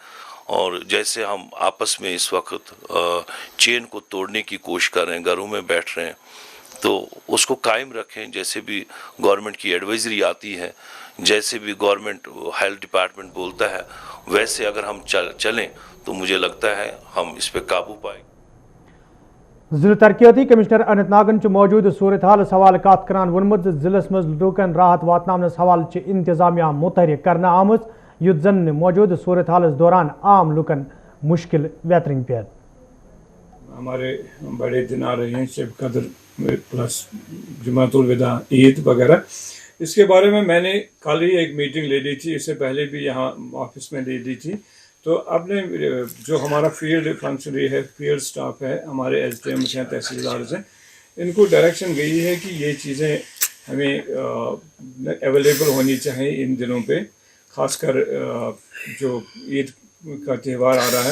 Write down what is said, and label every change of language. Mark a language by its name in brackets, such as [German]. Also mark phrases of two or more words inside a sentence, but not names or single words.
[Urdu] اور جیسے ہم آپس میں اس وقت چین کو توڑنے کی کوشش کر رہے ہیں, گھروں میں بیٹھ رہے ہیں, تو اس کو قائم رکھیں. جیسے بھی گورنمنٹ کی ایڈوائزری آتی ہے, جیسے بھی گورنمنٹ ہیلتھ ڈپارٹمنٹ بولتا ہے, ویسے اگر ہم چلیں تو مجھے لگتا ہے ہم اس پہ قابو پائیں. [Kashmiri] ضلع ترقیاتی کمشنر اننت ناگن موجود صورت حال حوالہ کت کران وونمت ضلع مز لوکن راحت واتنس حوالہ انتظامیہ متحرک کرنا آمت یت زن موجود صورت حالس دوران عام لوکن مشکل ویترن پہ. [Urdu] ہمارے بڑے دن آ رہے ہیں, شب قدر پلس جمعۃ الوداع, عید وغیرہ. اس کے بارے میں نے کل ہی ایک میٹنگ لے لی تھی, اس سے پہلے بھی یہاں آفس میں لے لی تھی. تو اب نے جو ہمارا [English] field functionary [Urdu] ہے, [English] field staff [Urdu] ہے, ہمارے ایس ڈی ایم ہیں, تحصیلدار ہیں, ان کو ڈائریکشن گئی ہے کہ یہ چیزیں ہمیں اویلیبل ہونی چاہیے ان دنوں پہ, خاص کر جو عید کا تہوار آ رہا ہے.